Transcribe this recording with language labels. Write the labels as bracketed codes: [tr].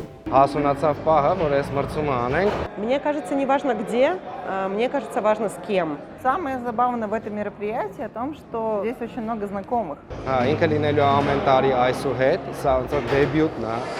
[hy] Հասունացավ պահը, որ այս մրցումը անենք։ [ru] Мне кажется, не важно где, мне кажется, важно с кем. Самое забавное в этом мероприятии о том, что здесь очень много знакомых. [hy] Ինքը լինելու ամեն տարի այսու հետ, սա ոնց որ դեբյուտն է։